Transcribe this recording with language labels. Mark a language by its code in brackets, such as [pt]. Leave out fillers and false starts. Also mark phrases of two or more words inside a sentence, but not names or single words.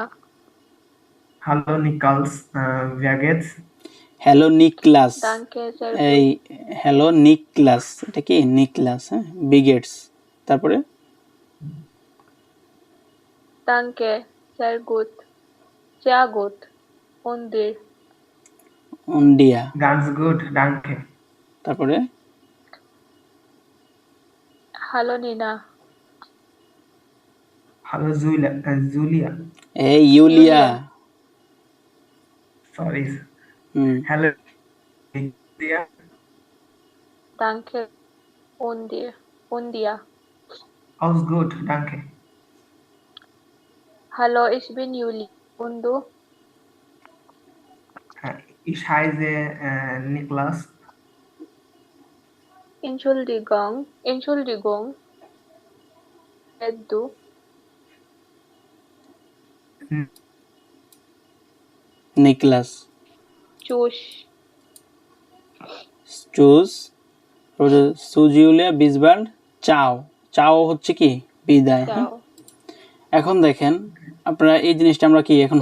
[de] Hallo Niklas wie geht's, Hallo Niklas, Danke sehr [bn] এই হ্যালো নিকলাস, এটা কি নিকলাস, হ্যাঁ, বিগেটস। তারপরে [de] Danke sehr gut, sehr gut und dir, und dir. ganz gut danke. [bn] তারপরে [de] Hallo Nina, Hallo Julia, [bn] এই ইউলিয়া। ইউলিয়া, সরি, হুম, [de] Hallo Julia, danke und dir, Aus gut, danke. Hallo, ich bin Juli. Und du? Ich heiße Niklas. Entschuldigung. Wer du? [bn] নিকলাস। [de] Tschüss. Tschüss, tschüss Julia, bis bald, ciao. [bn] চাও হচ্ছে কি বিদায়, হ্যাঁ। [de] Ciao. [bn] এখন দেখেন আপনারা এই জিনিসটা আমরা কি এখন